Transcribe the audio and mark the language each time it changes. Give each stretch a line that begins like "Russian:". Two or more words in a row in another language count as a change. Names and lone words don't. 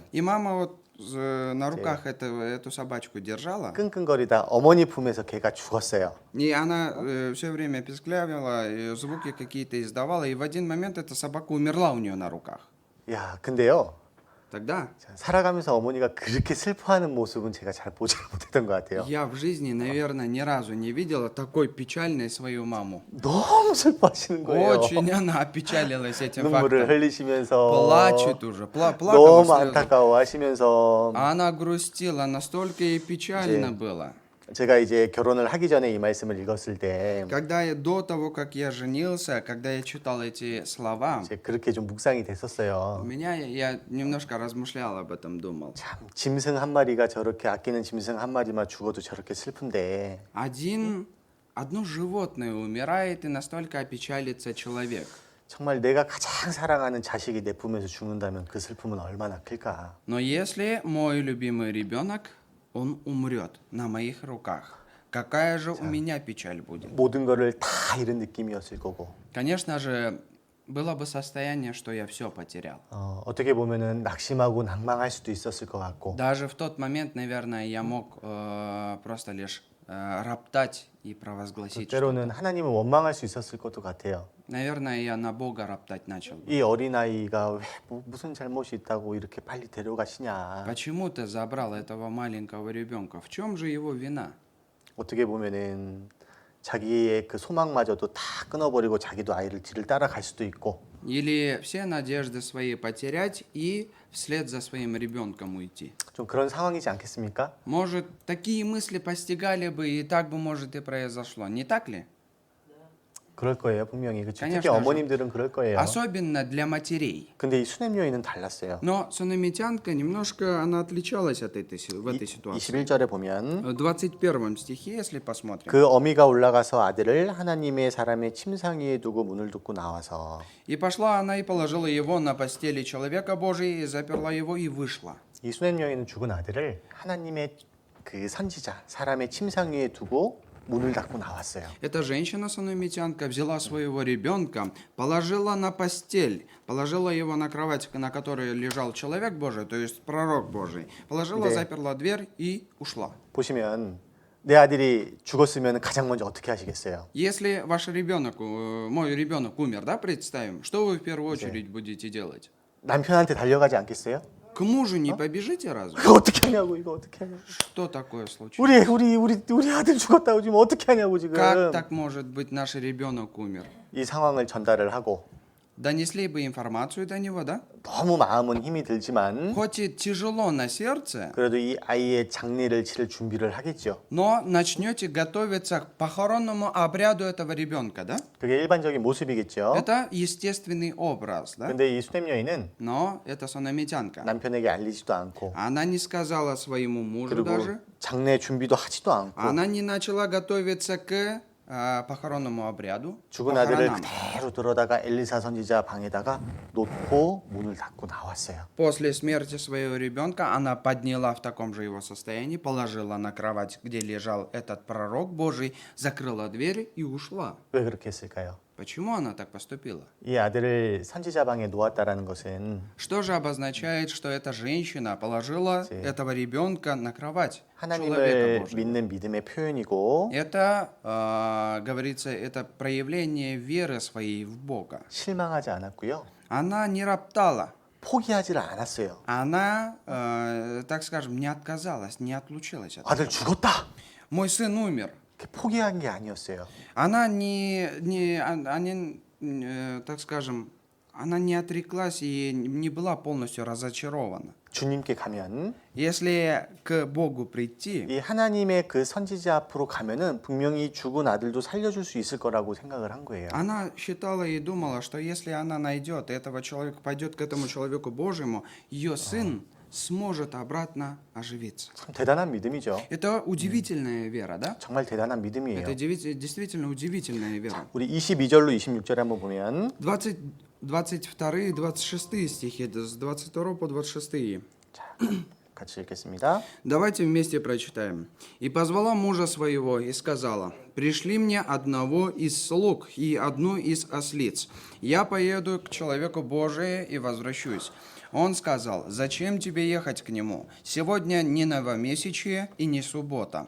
Russian: И мама вот на руках эту собачку держала,
Korean: 끙끙거리다 어머니 품에서 걔가 죽었어요.
Russian: и она все время писклявила, звуки какие-то издавала, и в один момент эта собака умерла у нее на руках.
Korean: 야, 근데요.
Russian: Тогда
Korean: 살아가면서 어머니가 그렇게 슬퍼하는 모습은 제가 잘 보지 못했던 것 같아요.
Russian: я в жизни, наверное, ни разу не видела такой печальной свою маму.
Korean: 너무 슬퍼하시는 거예요.
Russian: Очень она опечалилась этим
Korean: 눈물을
Russian: фактом.
Korean: 흘리시면서
Russian: Плачет уже, плакала
Korean: 너무
Russian: слезы.
Korean: 안타까워하시면서
Russian: А она грустила, настолько ей печально было.
Korean: 제가 이제 결혼을 하기 전에 이 말씀을 읽었을 때
Russian: До того, как я женился, когда я читал эти слова,
Korean: 이제 그렇게 좀 묵상이 됐었어요.
Russian: у меня я немножко размышлял об этом, думал.
Korean: 참 짐승 한 마리가 저렇게 아끼는 짐승 한 마리만 죽어도 저렇게 슬픈데
Russian: Одно животное умирает, и настолько опечалится человек.
Korean: 정말 내가 가장 사랑하는 자식이 내 품에서 죽는다면 그 슬픔은 얼마나 클까?
Russian: Но если мой любимый ребенок, он умрет на моих руках, какая же у меня печаль будет?
Korean: 모든 거를 다 잃은 느낌이었을 거고.
Russian: Конечно же, было бы состояние, что я все потерял.
Korean: 어떻게 보면은 낙심하고 낭망할 수도 있었을 것 같고.
Russian: Даже в тот момент, наверное, я мог просто лишь роптать и провозгласить.
Korean: 때로는 하나님을 원망할 수 있었을 것도 같아요.
Russian: Наверное, я на Бога роптать начал.
Korean: 이 어린아이가 왜 무슨 잘못이 있다고 이렇게 빨리 데려가시냐.
Russian: Почему ты забрал этого маленького ребенка? В чем же его вина?
Korean: 어떻게 보면은 자기의 그 소망마저도 다 끊어버리고 자기도 아이를 뒤를 따라갈 수도 있고.
Russian: Или все надежды свои потерять и вслед за своим ребенком уйти?
Korean: 좀 그런 상황이지 않겠습니까?
Russian: Может, такие мысли постигали бы, и так бы, может, и произошло. Не так ли?
Korean: 그럴 거예요, 분명히. 그렇죠. 특히
Russian: конечно же.
Korean: 어머님들은 그럴 거예요.
Russian: Особенно для матерей.
Korean: 근데 이 수냄 여인은 달랐어요.
Russian: Но сунамитянка немножко она отличалась в этой ситуации.
Korean: 21절에 보면
Russian: В 21 стихе, если посмотрим.
Korean: 그 어미가 올라가서 아들을 하나님의 사람의 침상 위에 두고 문을 닫고 나와서
Russian: И пошла она и положила его на постели человека Божия, и заперла его, и вышла.
Korean: 이 수냄 여인은 죽은 아들을 하나님의 그 선지자 사람의 침상 위에 두고 문을 닫고 나왔어요.
Russian: Эта женщина-сунамитянка взяла своего ребенка, положила на постель, положила его на кровать, на которой лежал человек Божий, то есть пророк Божий, положила,
Korean: 네.
Russian: заперла дверь и ушла.
Korean: 보시면 내 아들이 죽었으면 가장 먼저 어떻게 하시겠어요?
Russian: Если ваш ребенок, мой ребенок умер, да, представим, что вы в первую очередь будете делать?
Korean: 남편한테 달려가지 않겠어요?
Russian: К мужу не побежите разве?
Korean: 이거 어떻게 하냐고 이거 어떻게 하냐고.
Russian: Что такое случилось?
Korean: 우리 아들 죽었다고 지금 어떻게 하냐고 지금.
Russian: Как так может быть, наш ребенок умер?
Korean: 이 상황을 전달을 하고
Russian: Донесли бы информацию до него, да?
Korean: 너무 마음은 힘이 들지만
Russian: Хоть и тяжело на сердце,
Korean: 그래도 이 아이의 장례를 치를 준비를 하겠죠.
Russian: но начнете готовиться к похоронному обряду этого ребенка, да?
Korean: 그게 일반적인 모습이겠죠.
Russian: Это естественный образ, да?
Korean: 근데 이 수냄 여인은
Russian: Но это сонамитянка.
Korean: 남편에게 알리지도 않고
Russian: Она не сказала своему мужу
Korean: 그리고
Russian: даже.
Korean: 장례 준비도 하지도 않고
Russian: Она не начала готовиться к похоронному обряду.
Korean: 죽은 아들을
Russian: похоронам.
Korean: 그대로 들어다가 엘리사 선지자 방에다가 놓고 문을 닫고 나왔어요.
Russian: После смерти своего ребенка она подняла в таком же его состоянии, положила на кровать, где лежал этот пророк Божий, закрыла дверь и ушла.
Korean: 왜 그렇게 했을까요?
Russian: Почему она так поступила?
Korean: 이 아들을 선지자 방에 놓았다라는 것은
Russian: Что же обозначает, что эта женщина положила
Korean: 네.
Russian: этого ребенка на кровать человека
Korean: 하나님을
Russian: Божьего?
Korean: 믿는 믿음의 표현이고
Russian: Это, говорится, это проявление веры своей в Бога.
Korean: 실망하지 않았고요.
Russian: Она не роптала.
Korean: 포기하지를 않았어요.
Russian: Она, так скажем, не отказалась, не отлучилась от
Korean: 아들
Russian: этого.
Korean: 죽었다.
Russian: Мой сын умер.
Korean: 이렇게 포기한 게 아니었어요.
Russian: Она так скажем, она не отреклась и не была полностью разочарована.
Korean: 주님께 가면
Russian: Если к Богу прийти,
Korean: 이 하나님의 그 선지자 앞으로 가면은 분명히 죽은 아들도 살려줄 수 있을 거라고 생각을 한 거예요.
Russian: она считала и думала, что если она найдет этого человека, пойдет к этому человеку Божьему, ее сын сможет обратно оживиться.
Korean: 참 대단한 믿음이죠.
Russian: Это удивительная вера, да?
Korean: 정말 대단한 믿음이에요.
Russian: Это действительно удивительная вера.
Korean: 우리 22절로 26절에 한번 보면
Russian: 22 и 26 стихи, с 22 по 26.
Korean: 자, 같이 읽겠습니다.
Russian: Давайте вместе прочитаем. «И позвала мужа своего и сказала, пришли мне одного из слуг и одну из ослиц. Я поеду к человеку Божию и возвращусь». Он сказал, зачем тебе ехать к нему? Сегодня не новомесячие и не суббота.